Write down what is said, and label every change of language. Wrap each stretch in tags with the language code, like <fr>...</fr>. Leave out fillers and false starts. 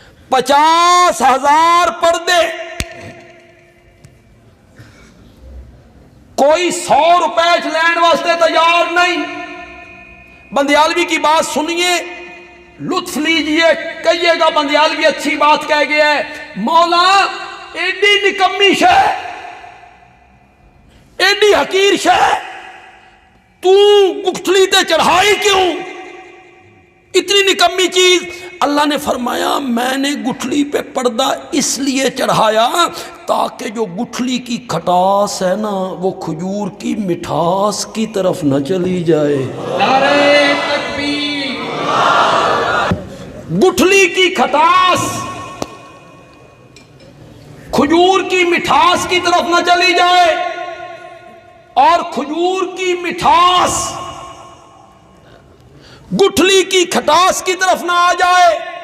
<ur>50,000 پردے،</ur> <pa>کوئی 100 روپے لین واسطے تیار نہیں.</pa> <ur>بندیالوی کی بات سنیے، لطف لیجئے، کہیے گا بندیالوی اچھی بات کہہ گیا ہے.</ur> <pa>مولا ایڈی نکمی شے، ایڈی حقیر شے تو گٹھلی تے چڑھائی کیوں؟</pa> <ur>اتنی نکمی چیز. اللہ نے فرمایا میں نے گٹھلی پہ پردہ اس لیے چڑھایا تاکہ جو گٹھلی کی کھٹاس ہے نا وہ کھجور کی مٹھاس کی طرف نہ چلی جائے. نعرہ تکبیر. گٹھلی کی کھٹاس کھجور کی مٹھاس کی طرف نہ چلی جائے، اور کھجور کی مٹھاس گٹھلی کی کھٹاس کی طرف نہ آ جائے.</ur>